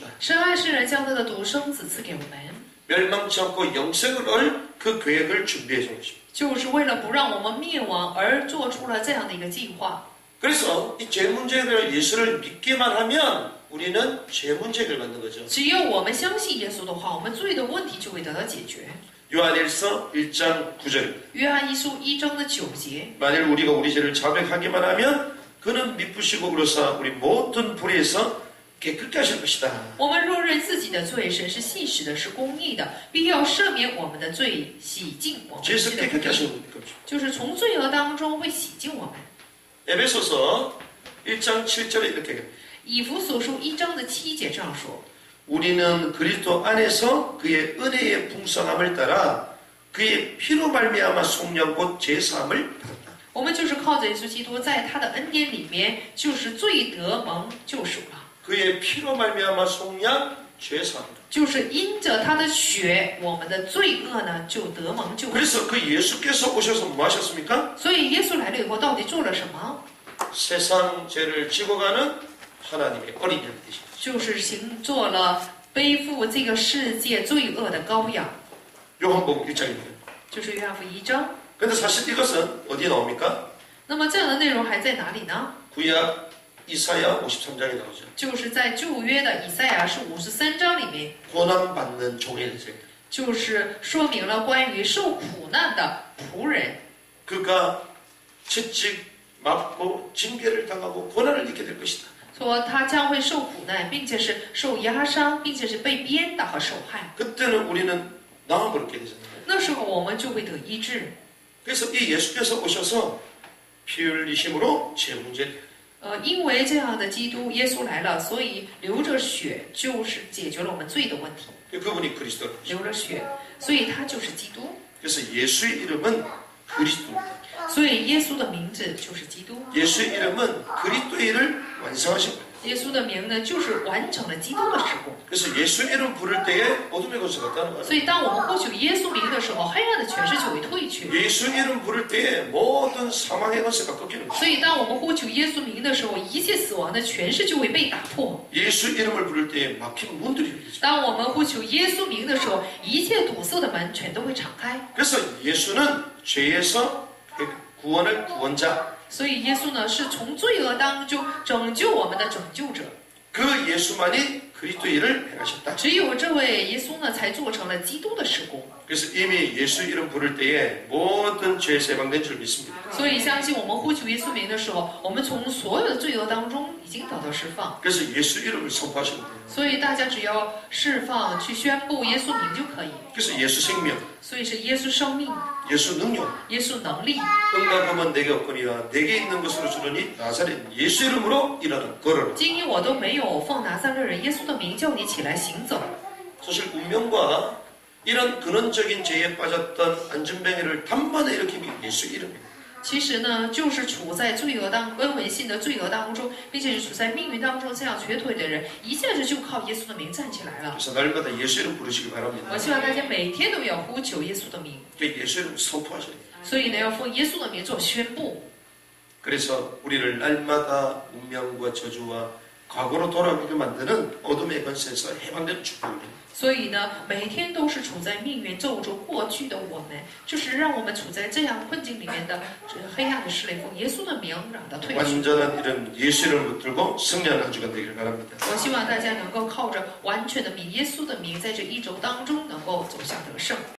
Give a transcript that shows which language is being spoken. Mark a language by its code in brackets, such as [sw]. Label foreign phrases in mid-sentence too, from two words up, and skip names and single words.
[zh] 神爱世人，将他的独生子赐给我们， [ko] 멸망치 않고 영생을 얻을 그 계획을 준비해 준 것입니다. [zh] 就是为了不让我们灭亡而做出了这样的一个计划。 [ko] 그래서 이 죄 문제를 예수를 믿기만 하면 우리는 죄 문제를 만든 거죠. [zh] 只有我们相信耶稣的话，我们罪的问题就会得到解决。 [ko] 요한일서 1장 9절. [zh] 约翰一书1章的9节， [ko] 만일 우리가 우리 죄를 자백하기만 하면 그는 미쁘시고 그로사 우리 모든 불의에서 깨끗게 하실 것이다. [zh] 我们若认自己的罪，神是信实的，是公义的，必要赦免我们的罪，洗净我们 [ko] 죄에서 [zh] 的罪的 [ko] 깨끗게 [zh] 不义， [ko] 하시는 겁니다. [zh] 就是从罪恶当中会洗净我们。 [ko] 에베소서 1장 7절에 이렇게 얘기합니다. [zh] 以弗所书1章的7节这样说： [ko] 우리는 그리스도 안에서 그의 은혜의 풍성함을 따라 그의 피로 말미암아 속량 곧 제사함을 받았다. [zh] 我们就是靠着耶稣基督，在他的恩典里面，就是罪得蒙救赎了， [ko] 그의 피로 말미암아 속량 죄사함. [zh] 就是因着他的血，我们的罪恶呢就得蒙救赎。 [ko] 그래서 그 예수께서 오셔서 뭐 하셨습니까? [zh] 所以耶稣来了以后，到底做了什么？ [ko] 세상 죄를 지고 가는 하나님의 어린 양이 되신 거죠. [zh] 就是做了背负这个世界罪恶的羔羊， [ko] 요한복음 1장입니다. [zh] 就是约翰福音1章。 [ko] 근데 사실 이것은 어디에 나옵니까? [zh] 那么这样的内容还在哪里呢？ [ko] 구약 이사야 53장에 나오죠. [zh] 就是在旧约的以赛亚书53章里面， [ko] 고난받는 종의 인생. [zh] 就是说明了关于受苦难的仆人， [ko] 그가 채찍 맞고 징계를 당하고 고난을 잊게 될 것이다. [zh] 说他将会受苦难，并且是受压伤，并且是被鞭打和受害。 [ko] 그때는 우리는 나음을 얻게 되잖아요. [zh] 那时候我们就会得医治。 [ko] 그래서 이 예수께서 오셔서 피 흘리심으로 죄 문제를 [zh] 因为这样的基督耶稣来了，所以流着血就是解决了我们罪的问题。 [ko] 그분이 그리스도입니다. [zh] 流着血，所以他就是基督。 [ko] 그래서 예수의 이름은 그리스도입니다. [zh] 所以耶稣的名字就是基督。 [ko] 예수의 이름은 그리스도의 일을 완성하신 거예요. [zh] 耶稣的名呢，就是完成了基督的事工。 [ko] 그래서 예수의 이름 부를 때에 어둠의 권세가 떠나는 거예요. [zh] 所以，当我们呼求耶稣名的时候，黑暗的权势就会退去。 [ko] 예수의 이름 부를 때에 모든 사망의 권세가 꺾이는 거예요. [zh] 所以，当我们呼求耶稣名的时候，一切死亡的权势就会被打破。 [ko] 예수 이름을 부를 때에 막힌 문들이 열리죠. [zh] 当我们呼求耶稣名的时候，一切堵塞的门全都会敞开。 [ko] 그래서 예수는 죄에서 구원을 구원자. [zh] 所以，耶稣呢是从罪恶当中拯救我们的拯救者。 [ko] 그 예수만이 그리스도의 일을 행하셨다. [zh] 只有这位耶稣呢，才做成了基督的事工。 [ko] 그래서 이미 예수 이름 부를 때에 모든 죄에서 해방된 줄 믿습니다. [zh] 所以，相信我们呼求耶稣名的时候，我们从所有的罪恶当中已经得到释放。 [ko] 그래서 예수 이름을 선포하시면 돼요. [zh] 所以，大家只要释放去宣布耶稣名就可以。 [ko] 그래서 예수 생명, [zh] 所以是耶稣生命、 [ko] 예수 능력, [zh] 耶稣能力。 [ko] 응답하면 내게 없거니와 내게 있는 것으로 주느니 나사렛 예수 이름으로 일어나 걸어라. [zh] 今因我都没有，奉拿撒勒人耶稣的名叫你起来行走。 [ko] 사실 운명과 이런 근원적인 죄에 빠졌던 안전뱅이를 단번에 일으키는 예수 이름입니다. [zh] 其实呢，就是处在罪恶温文性的罪恶当中，并且是处在命运当中这样瘸腿的人，一下子就靠耶稣的名站起来了。 [ko] 그래서 날마다 예수 이름 부르시기 바랍니다. [zh] 我希望大家每天都要呼求耶稣的名， [ko] 예수 이름 선포하셔야 돼요. [zh] 所以呢，要奉耶稣的名做宣布。 [ko] 그래서 우리를 날마다 운명과 저주와 과거로 돌아가게 만드는 어둠의 권세에서 해방된 축복을. [zh] 所以呢，每天都是处在命运咒中过去的我们，就是让我们处在这样困境里面的这个黑暗的势力奉耶稣的名让它退去。 [ko] 완전한 이름 예수를 붙들고 승리하는 한 주간 되기를 바랍니다. [zh] 我希望大家能够靠着完全的名耶稣的名，在这一周当中能够走向得胜。